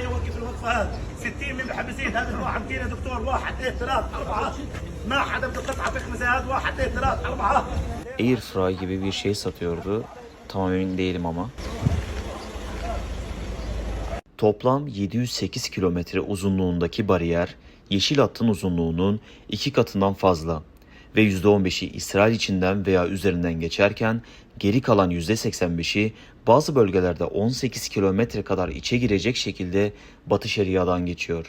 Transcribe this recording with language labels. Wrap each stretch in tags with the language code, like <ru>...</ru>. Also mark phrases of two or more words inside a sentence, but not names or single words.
<ar>اوقف الوقفه هذه 60 من المحبسين هذا واحد كيلو دكتور 1 2 3 4 ما حدا بده قطعه بخمسه هذا 1 2 3 4</ar> <tr>Airfry gibi bir şey satıyordu. Tam emin değilim ama. Toplam 708 kilometre uzunluğundaki bariyer, Yeşil Hattın uzunluğunun 2 katından fazla ve %15'i İsrail içinden veya üzerinden geçerken geri kalan %85'i bazı bölgelerde 18 kilometre kadar içe girecek şekilde Batı Şeria'dan geçiyor.</tr>